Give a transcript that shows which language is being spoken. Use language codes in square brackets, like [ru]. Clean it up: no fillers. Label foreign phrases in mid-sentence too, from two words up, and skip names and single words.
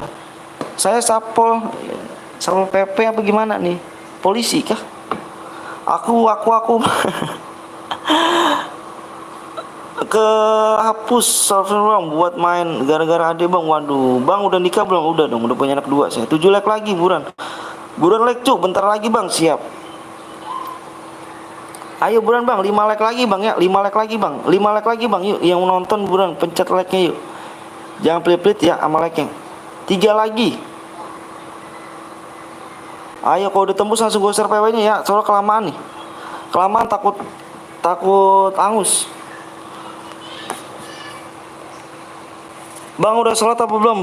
[id] Saya Satpol PP apa gimana nih? Polisi kah? Aku kehapus server bang buat main gara-gara ade bang. Waduh, bang udah nikah belum? Udah dong, udah punya anak 2 saya. 7 like lagi buruan like cuk, bentar lagi bang, siap. Ayo buruan bang, 5 like lagi bang ya, 5 like lagi bang, 5 like lagi bang, yuk yang nonton buruan pencet like-nya yuk. Jangan pelit-pelit ya sama like-nya. 3 lagi. Ayo kalau udah tembus langsung gue share PW-nya ya, soalnya kelamaan nih. Kelamaan takut angus. Bang udah sholat apa belum?